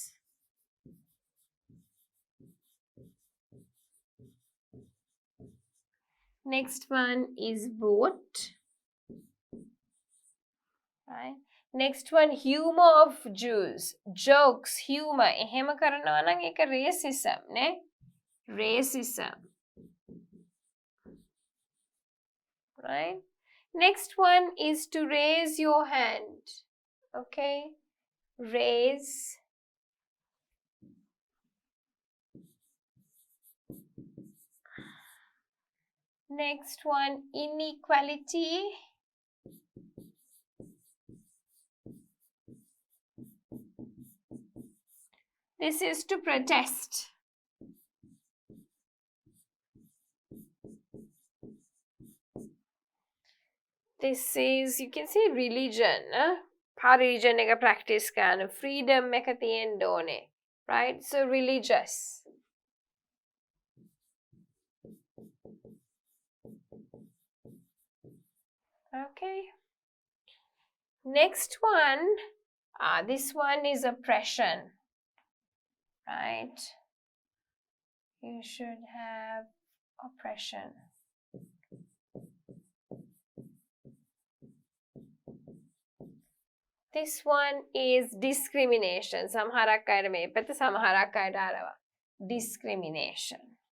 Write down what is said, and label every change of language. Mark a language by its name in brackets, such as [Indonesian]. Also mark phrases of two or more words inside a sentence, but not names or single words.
[English] Next one is vote. Right. Next one, humor of Jews. Jokes, humor. [Sinhala] එහෙම කරනවා නම් ඒක racism නේ. [English] Racism. Right. Next one is to raise your hand. Okay. Raise. Next one, inequality. This is to protest. This is, you can see religion. [Sinhala] Religion එක practice කරන. Freedom එක තියෙන්න ඕනේ. [English] Right? So religious. Okay. Next one, this one is oppression. Right? You should have oppression. This one is discrimination. [Sinhala] සමහරක් අයට මේ පැත්ත සමහරක් අයට අරවා. [English] Discrimination.